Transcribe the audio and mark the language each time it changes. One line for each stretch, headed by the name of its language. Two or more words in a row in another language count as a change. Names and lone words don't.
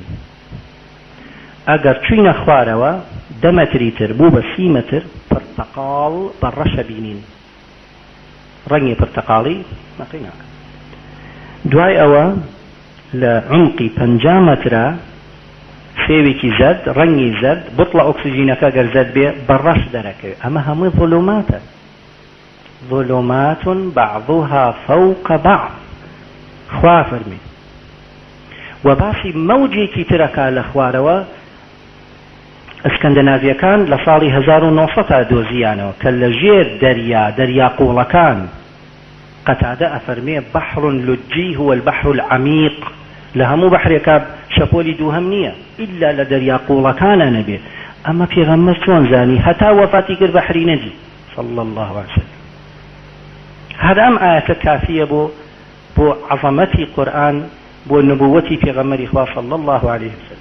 Central Kurdish: ئەگەر چوینە خوارەوە 10 متری تر بوو بە 30 متر پرتەقاڵ بە ڕەشە بینین، ڕەنگی پرتەقاڵی نەقی ناکە. دوای ئەوە لە عمقی 50 مترە فێوێکی زەرد، ڕەنگی زەرد، بوتڵە ئۆکسجینەکە گەر زەرد بێ بە ڕەش دەرەکەوێت. ئەمە هەمووی ظلماتە،
Arabic: ظلمات بعضها فوق بعض.
Central Kurdish: خوا فەرمی و باسی مەوجێکی ترەکە لە خوارەوە. ئەسکەندەناڤیەکان لە ساڵی 1900 دۆزیانەوە کە لە ژێر دەریا قوڵەکان قەتادە ئەفەرمێ
Arabic: بەحر لجی هو البحر العمیق،
Central Kurdish: لە هەموو بەحرێکە شەپۆلی دووهەم نییە ئیلا لە دەریا قوڵەکانە نەبێ. ئەمە پێغەمبەر چۆن زانی هەتا وەفاتی کرد بەحری نەجی
Arabic: صلی الله عليه وسلم.
Central Kurdish: هەر ئەم ئاەتە کافیە بۆ عەظەمەتی قورئان، بۆ نبووەتی پێغەمبەری خوا
Arabic: صلی الله عليه وسلم.